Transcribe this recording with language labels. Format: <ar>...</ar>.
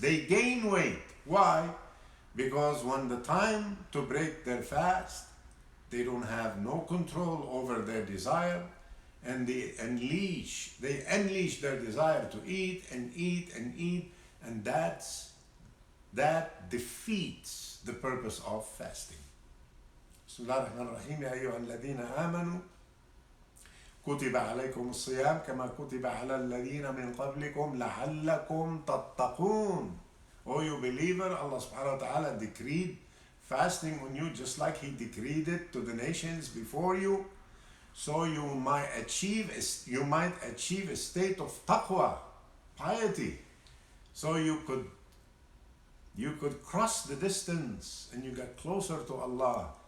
<en>They gain weight. Why? Because when the time to break their fast, they don't have no control over their desire, and they unleash their desire to eat and eat and eat, and that defeats the purpose of fasting.</en> <ar>بسم الله الرحمن الرحيم. يا أيها الذين آمنوا كتب عليكم الصيام كما كتب على الذين من قبلكم لعلكم تتقون.</ar> <en>O you believer, Allah subhanahu wa ta'ala decreed fasting on you just like He decreed it to the nations before you, so you might achieve a state of taqwa, piety, so you could cross the distance and you get closer to Allah.</en>